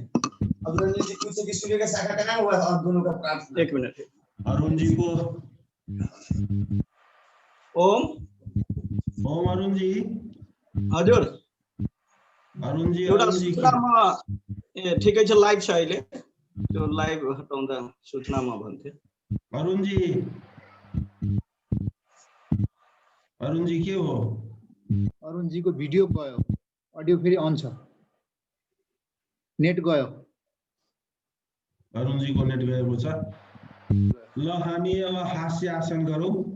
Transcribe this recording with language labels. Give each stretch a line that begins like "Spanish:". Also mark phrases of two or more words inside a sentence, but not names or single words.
Hindi: अरुण जी पूछे कि सूर्य का शाखा कहाँ हुआ और दोनों का प्राप्त।
Nepali: एक मिनट। अरुण जी को ओम अरुण जी हजुर अरुण जी ठिकै छ। लाइभ छ अहिले, त्यो लाइभ हटाउँदा सूचनामा भन्थे। अरुण जी के हो? अरुण जी को भिडियो गयो, अडियो फेरि अन छ, नेट गयो। अरुण जी को नेट गएको छ। ल हामी अब हास्यासन गरौँ।